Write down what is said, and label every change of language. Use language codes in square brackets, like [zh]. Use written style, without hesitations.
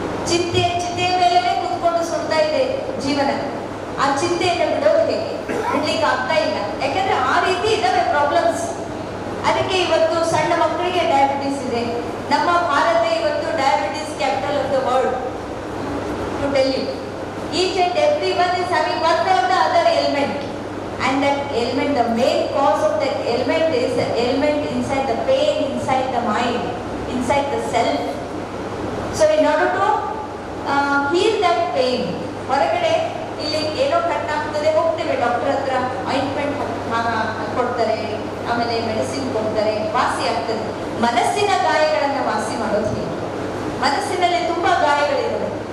[kn] ಚಿಂತೆಯ ಮೇಲೆ ಕುತ್ಕೊಂಡು ಸುಡ್ತಾ ಇದೆ ಜೀವನ. ಆ ಚಿಂತೆಯನ್ನು ಬಿಡೋದು ಹೇಗೆ? ಬಿಡ್ಲಿಕ್ಕೆ ಆಗ್ತಾ ಇಲ್ಲ. ಯಾಕಂದ್ರೆ ಆ ರೀತಿ ಇದಾವೆ ಪ್ರಾಬ್ಲಮ್ಸ್. ಅದಕ್ಕೆ ಇವತ್ತು ಸಣ್ಣ ಮಕ್ಕಳಿಗೆ ಡಯಾಬಿಟಿಸ್ ಇದೆ. ನಮ್ಮ ಭಾರತ ಇವತ್ತು [en] Diabetes capital of the world. To tell you, each and everyone is having one or the other ailment, and that ailment, the main cause of that ailment is the ailment inside the pain, inside the mind, inside the self. So in order to heal that pain, [kn] ಹೊರಗಡೆ ಇಲ್ಲಿ ಏನೋ ಕಟ್ಟಾಗ್ತದೆ, ಹೋಗ್ತೇವೆ doctor ಹತ್ರ, ointment ಕೊಡ್ತಾರೆ, ಆಮೇಲೆ medicine ಕೊಡ್ತಾರೆ, ವಾಸಿ ಆಗ್ತದೆ. ಮನಸ್ಸಿನ ಗಾಯಗಳನ್ನು ವಾಸಿ ಮಾಡೋದು ಹೇಗೆ? ಮನಸ್ಸಿನಲ್ಲಿ ತುಂಬಾ ಗಾಯಗಳಿದ್ದಾವೆ.